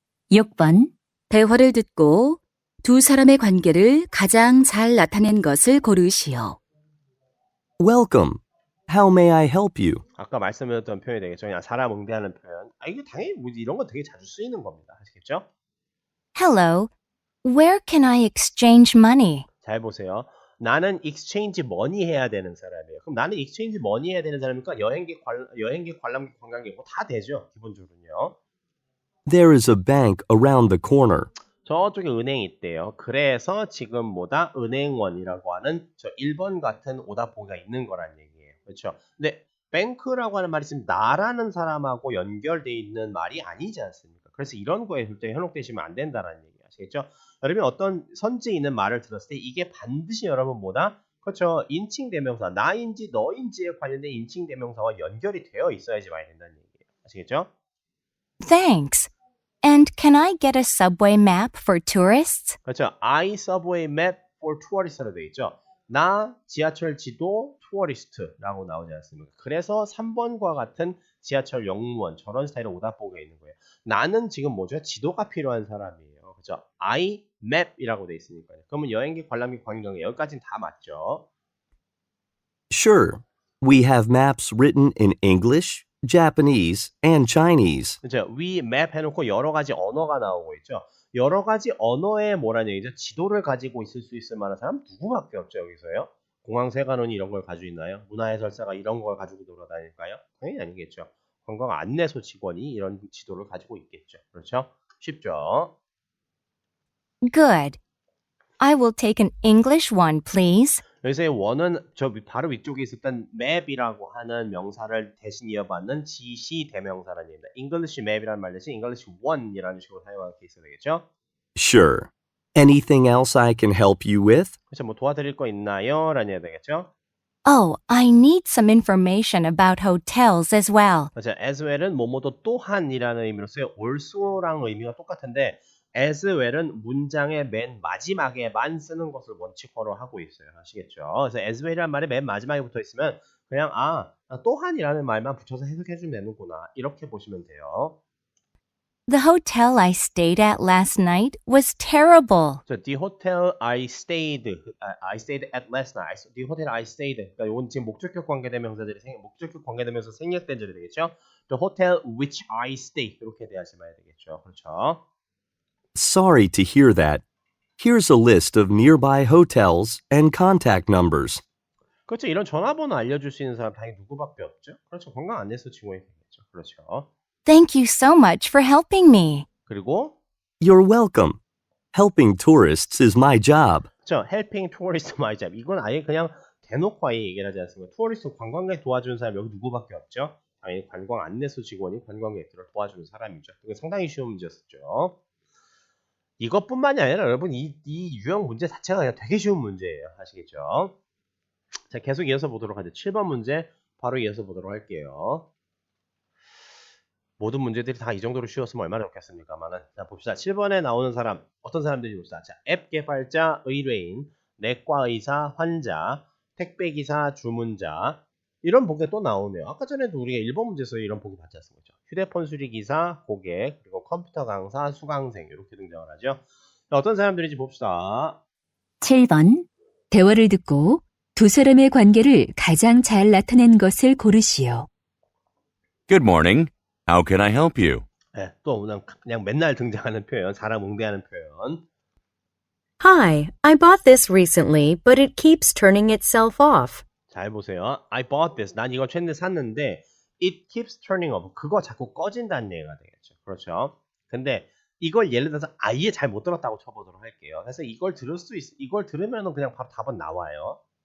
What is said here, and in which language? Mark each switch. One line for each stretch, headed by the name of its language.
Korean: 6번. 대화를 듣고 두 사람의 관계를 가장 잘 나타낸 것을 고르시오.
English: Welcome. How may I help you?
Korean: 아까 말씀드렸던 표현이 되겠죠. 그냥 사람 응대하는 표현. 이게 당연히 뭐 이런 거 되게 자주 쓰이는 겁니다. 아시겠죠?
English: Hello. Where can I exchange money?
Korean: 잘 보세요. 나는
English: exchange money
Korean: 해야 되는 사람이에요. 그럼 나는 exchange money 해야 되는 사람이니까 여행객, 관람객, 관광객 뭐 다 되죠. 기본적으로는요.
English: There is a bank around the corner.
Korean: 저쪽에 은행이 있대요. 그래서 지금 뭐다? 은행원이라고 하는 저 1번 같은 오답보기가 있는 거란 얘기예요. 그렇죠? 근데 뱅크라고 하는 말이 지금 나라는 사람하고 연결돼 있는 말이 아니지 않습니까? 그래서 이런 거에 절대 현혹되시면 안 된다는 얘기 아시겠죠? 여러분 어떤 선지에 있는 말을 들었을 때 이게 반드시 여러분 뭐다? 그렇죠? 인칭 대명사, 나인지 너인지에 관련된 인칭 대명사와 연결이 되어 있어야지 말이 된다는 얘기예요. 아시겠죠?
English: Thanks. And can I get a subway map for tourists?
Korean: 그렇죠.
English: I subway map for tourist로
Korean: 되어 있죠. 나 지하철 지도 투어리스트라고 나오지 않습니까? 그래서 3번과 같은 지하철 영무원 저런 스타일의 오답보기가 있는 거예요. 나는 지금 뭐죠? 지도가 필요한 사람이에요. 그죠?
English: I map
Korean: 이라고 되어 있으니까요. 그러면 여행객, 관람객, 관광객 여기까지는 다 맞죠?
English: Sure. We have maps written in English, Japanese, and Chinese.
Korean: 그죠?
English: We map
Korean: 해놓고 여러 가지 언어가 나오고 있죠. 여러 가지 언어의 뭐라는 얘기죠? 지도를 가지고 있을 수 있을 만한 사람 누구밖에 없죠, 여기서요? 공항세관원이 이런 걸 가지고 있나요? 문화해설사가 이런 걸 가지고 돌아다닐까요? 당연히 아니겠죠. 관광 안내소 직원이 이런 지도를 가지고 있겠죠. 그렇죠? 쉽죠?
English: Good. I will take an English one, please.
Korean: 여기서의 원은 저 바로 위쪽에 있었던 map이라고 하는 명사를 대신 이어받는 지시 대명사라는 얘기입니다.
English: English map
Korean: 이라는 말 대신
English: English one
Korean: 이라는 식으로 사용하는 케이스가 되겠죠?
English: Sure. Anything else I can help you with?
Korean: 그렇죠. 뭐 도와드릴 거 있나요? 라는 얘기 되겠죠?
English: Oh, I need some information about hotels as well.
Korean: 그렇죠. as well은 뭐뭐도 또한이라는 의미로서요. also랑 의미가 똑같은데 as well은 문장의 맨 마지막에만 쓰는 것을 원칙으로 하고 있어요. 아시겠죠? 그래서 as well이라는 말이 맨 마지막에 붙어 있으면 그냥 또한이라는 말만 붙여서 해석해 주면 되는구나. 이렇게 보시면 돼요.
English: The hotel I stayed at last night was terrible. So the hotel I stayed at last night. The hotel I stayed.
Korean: 그러니까 이건 지금 목적격 관계대명사들이 목적격 관계대명사 생략된 절이 되겠죠.
English: The hotel which I stayed
Korean: 이렇게 대하시면 되겠죠. 그렇죠.
English: Sorry to hear that. Here's a list of nearby hotels and contact numbers.
Korean: 그렇죠. 이런 전화번호 알려줄 수 있는 사람 당연히 누구밖에 없죠. 그렇죠. 관광 안내소 직원이 되겠죠. 그렇죠.
English: Thank you so much for helping me.
Korean: 그리고
English: You're welcome. Helping tourists is my job.
Korean: 그렇죠.
English: Helping tourist my job.
Korean: 이건 아예 그냥 대놓고 아예 얘기를 하지 않습니까? 투어리스트 관광객 도와주는 사람 여기 누구밖에 없죠. 당연히 관광 안내소 직원이 관광객들을 도와주는 사람이죠. 이거 상당히 쉬운 문제였었죠. 이것뿐만이 아니라 여러분 이 유형 문제 자체가 그냥 되게 쉬운 문제예요. 아시겠죠? 자, 계속 이어서 보도록 하죠. 7번 문제 바로 이어서 보도록 할게요. 모든 문제들이 다 이 정도로 쉬웠으면 얼마나 좋겠습니까만은. 자, 봅시다. 7번에 나오는 사람 어떤 사람들이 봅시다. 자, 앱 개발자, 의뢰인, 내과 의사, 환자, 택배기사, 주문자 이런 보기 또 나오네요. 아까 전에도 우리가 1번 문제에서 이런 보기 받지 않습니까? 휴대폰 수리기사, 고객, 그리고 컴퓨터 강사, 수강생 이렇게 등장을 하죠. 자, 어떤 사람들인지 봅시다. 7번. 대화를 듣고 두 사람의 관계를 가장 잘 나타낸 것을 고르시오.
English: Good morning. How can I help you?
Korean: 네, 또 그냥 맨날 등장하는 표현, 사람 응대하는 표현.
English: Hi, I bought this recently, but it keeps turning itself off.
Korean: 잘 보세요.
English: I bought this.
Korean: 난 이거 최근에 샀는데
English: it keeps turning off.
Korean: 그거 자꾸 꺼진다는 얘기가 되겠죠. 그렇죠. 근데 이걸 예를 들어서 아예 잘 못 들었다고 쳐보도록 할게요. 그래서 이걸 들을 수 있어. 이걸 들으면은 그냥 바로 답은 나와요.